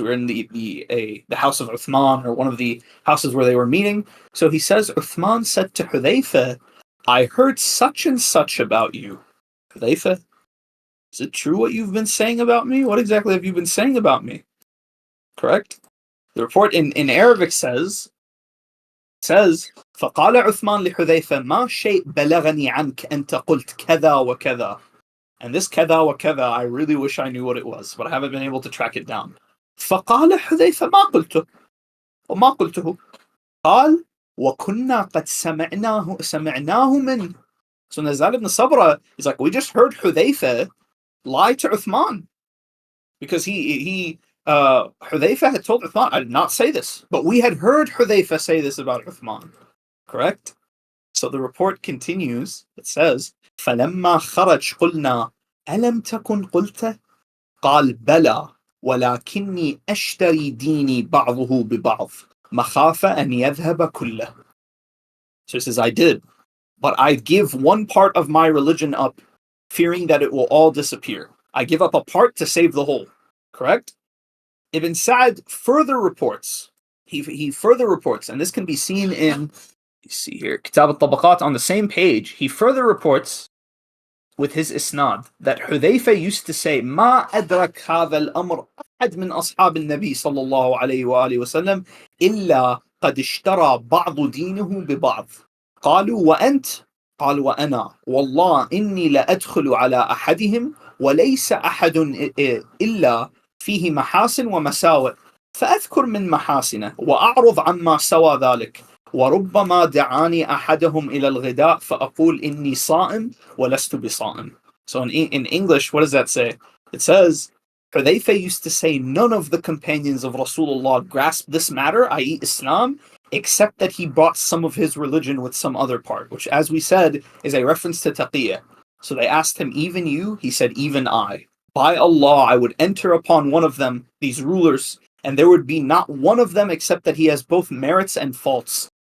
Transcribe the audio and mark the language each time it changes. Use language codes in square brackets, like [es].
[en] We're in the house of Uthman, or one of the houses where they were meeting. So he says, Uthman said to Hudhayfah, I heard such and such about you. Hudhayfah, is it true what you've been saying about me? What exactly have you been saying about me? Correct? The report in Arabic says, [ar] فقال عثمان لحذيفة ما شيء بلغني عنك أنت قلت كذا وكذا. [en] And this [ar] كذا وكذا, [en] I really wish I knew what it was, but I haven't been able to track it down. [ar] فقال حذيفة ما قلته وما قلته قال وكنا قد سمعناه منه. [en] So Nazzal ibn Sabra is like, we just heard Hudhayfah lie to Uthman, because Hudhayfah had told Uthman, I did not say this, but we had heard Hudhayfah say this about Uthman. Correct? So the report continues. It says, [ar] فَلَمَّا خَرَجْ قُلْنَا أَلَمْ تَكُنْ قُلْتَ قَالْ بَلَى وَلَكِنِّي أَشْتَرِي دِينِي بَعْضُهُ بِبَعْضٍ مَخَافَ أَنْ يَذْهَبَ كُلَّهُ. [en] So he says, I did. But I give one part of my religion up, fearing that it will all disappear. I give up a part to save the whole. Correct? Ibn Sa'd further reports, he further reports, and this can be seen in, you see here, Kitab al-Tabaqat on the same page. He further reports with his isnad that Hudhayfa used to say, [ar] ما أدرك هذا الأمر أحد من أصحاب النبي صلى الله عليه وآله وسلم إلا قد اشترى بعض دينه ببعض. قالوا وأنت؟ قال وأنا والله إني لأدخل على أحدهم وليس أحد إلا فيه محاسن ومساوئ فأذكر من محاسنه وأعرض عما سوى ذلك وربما دعاني أحدهم إلى الغداء فأقول إني صائم ولست بصائم. [en] So in English, what does that say? It says, Hudhayfa used to say none of the companions of Rasulullah grasped this matter, i.e. Islam, except that he brought some of his religion with some other part, which, as we said, is a reference to Taqiyah. So they asked him, even you? He said, even I. By Allah, I would enter upon one of them, these rulers, and there would be not one of them except that he has both merits and faults.